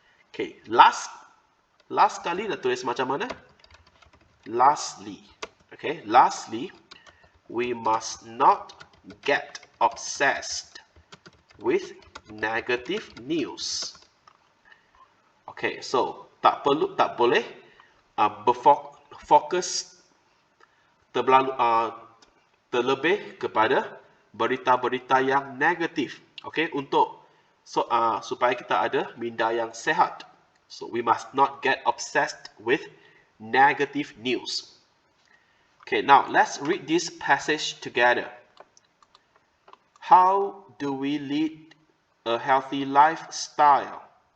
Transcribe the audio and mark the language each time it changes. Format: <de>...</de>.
<en>Okay, last</en> <ms>kali dah tulis macam mana?</ms> <en>Lastly, okay, lastly, we must not get obsessed with negative news.</en> <ms>Okay, so tak boleh berfokus terlebih kepada berita-berita yang negatif. Okay, supaya kita ada minda yang sehat.</ms> <en>So we must not get obsessed with negative news. Okay, now let's read this passage together. How do we lead a healthy lifestyle?</en>